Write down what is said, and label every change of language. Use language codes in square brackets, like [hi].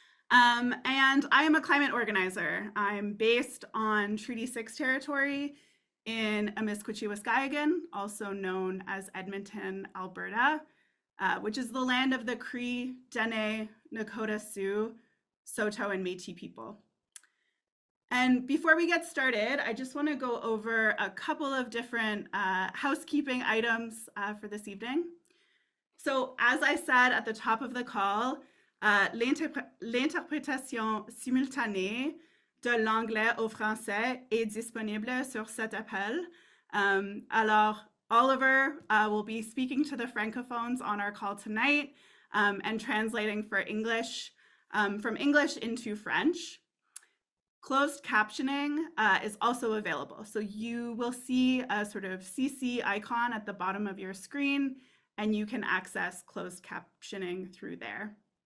[en] And I am a climate organizer. I'm based on Treaty 6 territory in Amiskwaciwâskahikan, also known as Edmonton, Alberta, which is the land of the Cree, Dene, Nakota Sioux, Saulteaux, and Métis people. And before we get started, I just want to go over a couple of different housekeeping items for this evening. So as I said at the top of the call, [fr] l'interprétation simultanée de l'anglais au français est disponible sur cet appel. [en] Alors, Oliver will be speaking to the francophones on our call tonight and translating for English, from English into French. Closed captioning is also available. So you will see a sort of CC icon at the bottom of your screen, and you can access closed captioning through there.